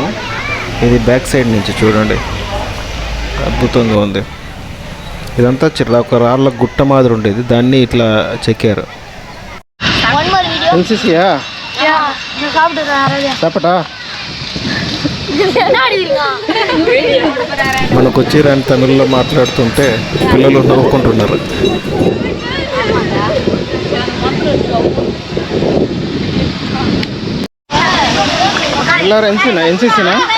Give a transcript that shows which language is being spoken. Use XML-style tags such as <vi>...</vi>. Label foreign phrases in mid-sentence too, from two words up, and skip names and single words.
<te>ఇది బ్యాక్ సైడ్ నుంచి చూడండి, అద్భుతంగా ఉంది. ఇదంతా ఒక రాళ్ళ గుట్ట మాదిరి ఉండేది, దాన్ని ఇట్లా చెక్కారు.</te> <en>One more video.</en> <te>ఎన్సీసీయా?</te> <en>Yeah, you have to run.</en> <te>చెప్పటా మనకు వచ్చి రాని తమిళ్లో మాట్లాడుతుంటే పిల్లలు నవ్వుకుంటున్నారు.</te> <kn>ಎಲ್ಲರೂ ಎನ್ಸಿಸಿನಾ?</kn>